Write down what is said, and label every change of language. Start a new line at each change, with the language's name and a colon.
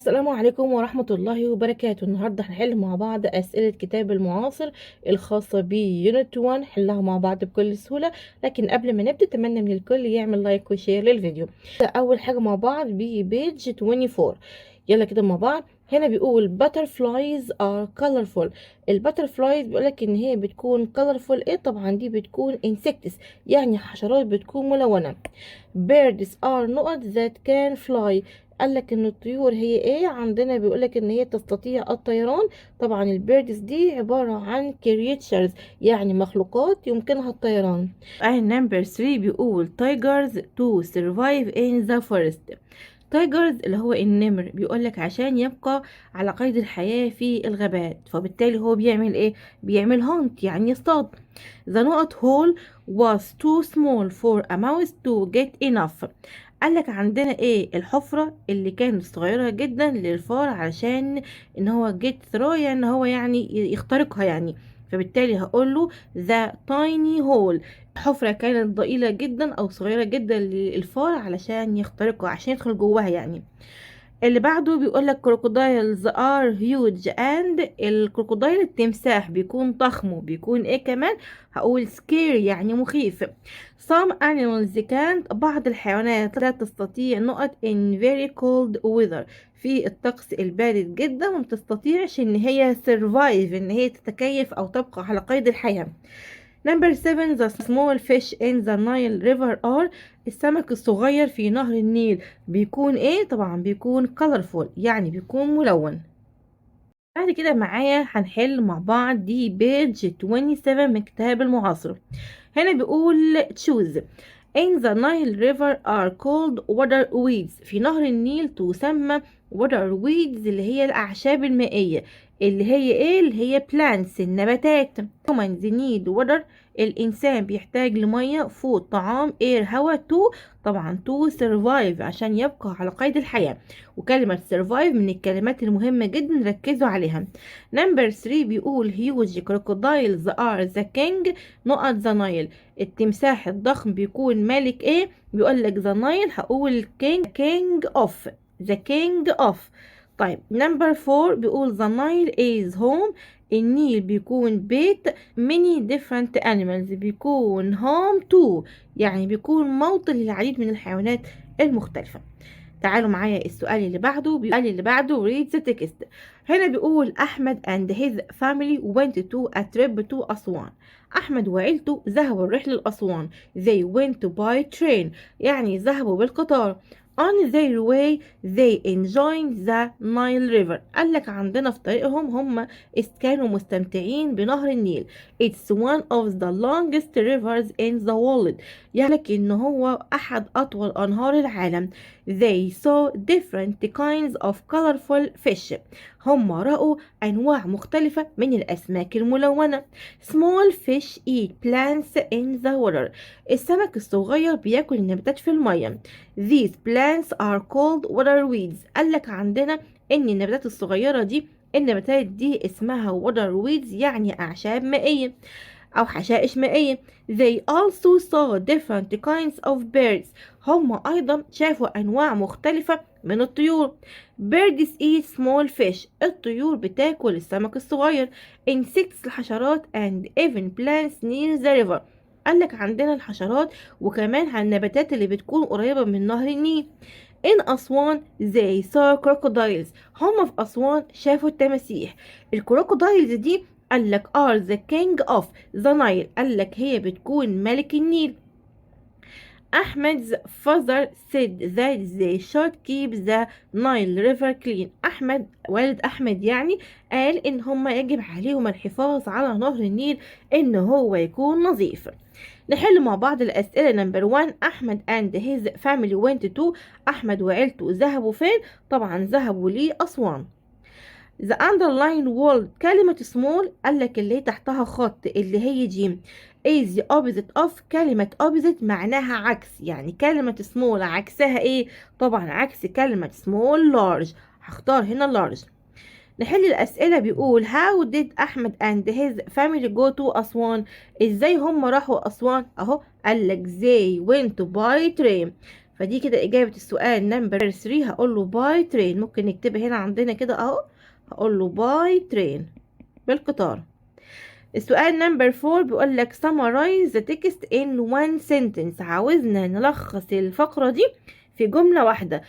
Arabic: السلام عليكم ورحمة الله وبركاته. النهاردة هنحل مع بعض أسئلة كتاب المعاصر الخاصة بيونت 1، نحلها مع بعض بكل سهولة. لكن قبل ما نبدأ أتمنى من الكل يعمل لايك وشير للفيديو. أول حاجة مع بعض بيج 24. يلا كده مع بعض.
English: هنا بيقول butterflies are colorful.
Arabic: الباترفلايز بيقولك ان هي بتكون colorful. ايه طبعا دي بتكون insects، يعني حشرات بتكون ملونة.
English: birds are not that can fly.
Arabic: قالك ان الطيور هي ايه عندنا، بيقولك ان هي تستطيع الطيران. طبعا البيردز دي عبارة عن creatures، يعني مخلوقات يمكنها الطيران. نمبر 3 بيقول
English: tigers to survive in the forest.
Arabic: تايجرز اللي هو النمر، بيقولك عشان يبقى على قيد الحياة في الغابات، فبالتالي هو بيعمل ايه؟ بيعمل هانت، يعني يصطاد.
English: The knot hole was too small for a mouse to get enough.
Arabic: قالك عندنا ايه؟ الحفرة اللي كانت صغيرة جدا للفار علشان ان هو
English: get through،
Arabic: يعني ان هو يعني يخترقها يعني. فبالتالي هقوله
English: the tiny hole.
Arabic: الحفرة كانت ضئيلة جدا او صغيرة جدا للفار علشان يخترقها، عشان يدخل جواها يعني. اللي بعده بيقولك
English: crocodiles are huge and
Arabic: الكروكودايل التمساح بيكون ضخم وبيكون ايه كمان؟ هقول scary يعني مخيف.
English: some animals can't،
Arabic: بعض الحيوانات لا تستطيع نقط
English: in very cold weather،
Arabic: في الطقس البارد جدا، وما تستطيعش ان هي survive، ان هي تتكيف او تبقى على قيد الحياة.
English: Number 7 the small fish in the Nile river are.
Arabic: السمك الصغير في نهر النيل بيكون ايه؟ طبعا بيكون
English: colorful،
Arabic: يعني بيكون ملون. بعد كده معايا هنحل مع بعض دي بيج 27 من كتاب المعاصر. هنا بيقول
English: choose. In the Nile river are called water weeds.
Arabic: في نهر النيل تسمى
English: water weeds
Arabic: اللي هي الأعشاب المائية، اللي هي ايه؟ اللي هي plants النباتات.
English: humans need water.
Arabic: الإنسان بيحتاج لمية. food طعام. air هواء. to طبعا
English: to survive
Arabic: عشان يبقى على قيد الحياة. وكلمة survive من الكلمات المهمة جدا، ركزوا عليها. نمبر 3 بيقول
English: huge crocodiles are the king نقط the Nile.
Arabic: التمساح الضخم بيكون ملك ايه؟ بيقول لك
English: the Nile،
Arabic: هقول
English: king of the king of.
Arabic: طيب نمبر 4 بيقول
English: the Nile is home.
Arabic: النيل بيكون بيت
English: many different animals،
Arabic: بيكون
English: home to،
Arabic: يعني بيكون موطن للعديد من الحيوانات المختلفة. تعالوا معايا السؤال اللي بعده
English: read the text. هنا بيقول Ahmed and his family went to a trip to Aswan.
Arabic: أحمد وعيلته ذهبوا الرحلة لأسوان.
English: they went by train،
Arabic: يعني ذهبوا بالقطار.
English: on their way they enjoyed the Nile river.
Arabic: قالك عندنا في طريقهم هم كانوا مستمتعين بنهر النيل.
English: it's one of the longest rivers in the world،
Arabic: يعني إن هو أحد أطول أنهار العالم.
English: they saw different kinds of colorful fish.
Arabic: هم رأوا أنواع مختلفة من الأسماك الملونة.
English: small fish eat plants in the water.
Arabic: السمك الصغير بياكل النباتات في المية.
English: these plants are called water weeds.
Arabic: قالك عندنا إن النباتات الصغيرة دي، النباتات دي اسمها
English: water weeds،
Arabic: يعني أعشاب مائية أو حشائش مائية.
English: they also saw different kinds of birds.
Arabic: هم أيضا شافوا أنواع مختلفة من الطيور.
English: birds eat small fish.
Arabic: الطيور بتاكل السمك الصغير.
English: insects
Arabic: الحشرات
English: and even plants near the river.
Arabic: قالك عندنا الحشرات وكمان النباتات اللي بتكون قريبة من نهر النيل.
English: in Aswan they saw crocodiles.
Arabic: هم في أسوان شافوا التماسيح. الكروكودايلز دي قالك
English: are the king of the Nile،
Arabic: قالك هي بتكون ملك النيل.
English: Ahmed's father said that they should keep the Nile river clean.
Arabic: والد أحمد يعني قال إن هما يجب عليهم الحفاظ على نهر النيل إن هو يكون نظيف. نحل مع بعض الأسئلة.
English: Number 1 Ahmed and his family went to.
Arabic: أحمد وعيلته ذهبوا فين؟ طبعا ذهبوا لأسوان.
English: the underline word
Arabic: كلمة small قالك اللي هي تحتها خط اللي هي جيم
English: is the opposite of.
Arabic: كلمة
English: opposite
Arabic: معناها عكس، يعني كلمة small عكسها ايه؟ طبعا عكس كلمة small large، هختار هنا large. نحل الأسئلة. بيقول
English: how did Ahmed and his family go to Aswan.
Arabic: ازاي هم راحوا أسوان؟ اهو قالك
English: they went by train.
Arabic: فدي كده اجابة السؤال نمبر 3. هقول له باي ترين، ممكن نكتبها هنا عندنا كده اهو، هقول له باي ترين بالقطار. السؤال نمبر 4 بيقول لك
English: summarize the text in one sentence،
Arabic: عاوزنا نلخص الفقرة دي في جملة واحدة.